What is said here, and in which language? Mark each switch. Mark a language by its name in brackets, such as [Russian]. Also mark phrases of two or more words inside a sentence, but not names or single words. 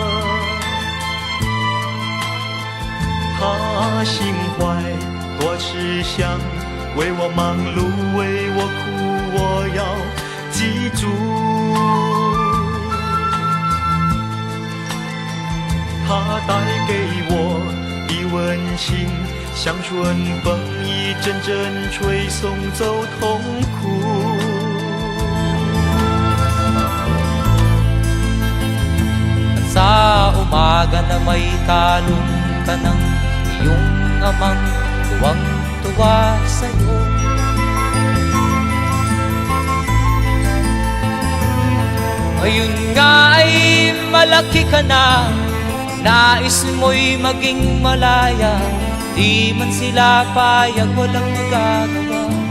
[Chinese] 他心怀多慈祥，为我忙碌，为我哭，我要记住。他带给我温情，像春风一阵阵吹送走痛苦。 [Filipino] At sa umaga na may kalong ka ng iyong amang tuwang-tuwa sa'yo. Ngayon nga ay malaki ka na, nais mo'y maging malaya, di man sila payag, walang magagawa.